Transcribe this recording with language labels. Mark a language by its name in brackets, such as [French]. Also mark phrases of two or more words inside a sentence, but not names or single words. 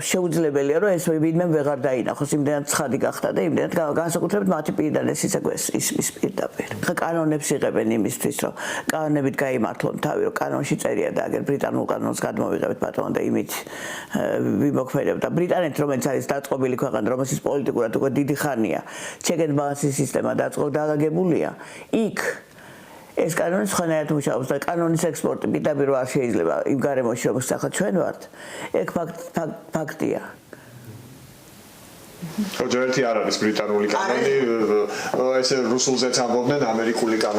[Georgian] შეუძლებელია რომ ეს ვინმე ვეღარ დაინახოს, იმდენად ცხადი გახდა და იმდენად განსაკუთრებით მათი პირიდან ეს ისმის პირდაპირ. ხა კანონებს იღებენ იმისთვის, რომ კანონებით გაიმართლონ თავი, რომ კანონში წერია და აგერ ბრიტანულ კანონს გადმოვიღებთ პატრონ და იმით ვიმოქმედებთ. და ბრიტანეთი, რომელიც არის დაწყობილი ქვეყანა, რომელშიც პოლიტიკურად უკვე დიდი ხანია [English] check and balance [Georgian] სისტემა დაალაგებულია, იქ ეს კანონი სხვანაირად მუშაობს და კანონის ექსპორტი პირდაპირ არ შეიძლება იმ გარემოში, როგორც ახლა ჩვენ ვართ. ეგ ფაქტია. ჯერეთი არ არის ბრიტანული კანონი, ესე რუსულზეც ამბობდნენ ამერიკული კანონი.